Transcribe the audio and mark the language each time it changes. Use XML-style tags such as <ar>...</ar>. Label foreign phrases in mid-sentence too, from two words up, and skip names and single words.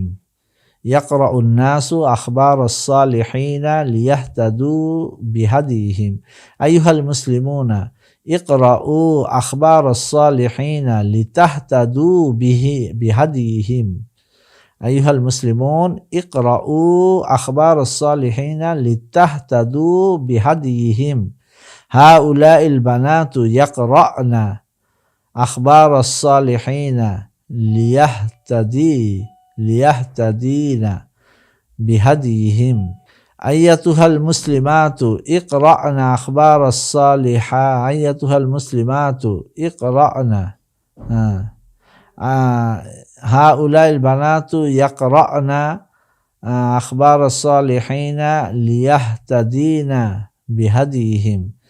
<ar>يقرؤون الناس أخبار الصالحين ليهتدوا بهديهم. أيها المسلمون اقرؤوا أخبار الصالحين لتهتدوا بهديهم. أيها المسلمون اقرؤوا أخبار الصالحين لتهتدوا بهديهم هؤلاء البنات يقرأن أخبار الصالحين ليهتدين بهديهم أيتها المسلمات اقرأن أخبار الصالحة أيتها المسلمات اقرأن هؤلاء البنات يقرأن أخبار الصالحين ليهتدين بهديهم</ar>